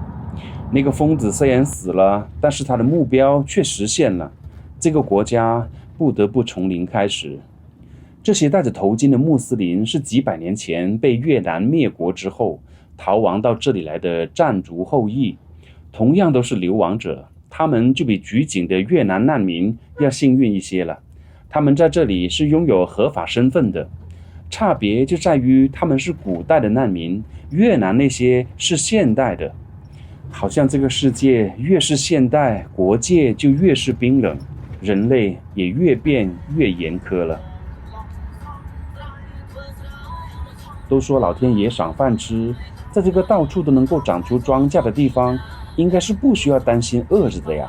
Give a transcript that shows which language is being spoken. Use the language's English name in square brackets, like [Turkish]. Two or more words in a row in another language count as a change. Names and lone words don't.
[Chinese] 那個瘋子雖然死了，但是他的目標卻實現了。這個國家不得不從零開始。這些戴着頭巾的穆斯林是幾百年前被越南滅國之後逃亡到這裡來的戰族後裔，同樣都是流亡者，他們就比舉警的越南難民要幸運一些了。他們在這裡是擁有合法身份的，差別就在於他們是古代的難民，越南那些是現代的。好像這個世界越是現代，國界就越是冰冷，人類也越變越嚴苛了。都說老天爺賞飯吃，在這個到處都能夠長出莊稼的地方，應該是不需要擔心餓着的呀。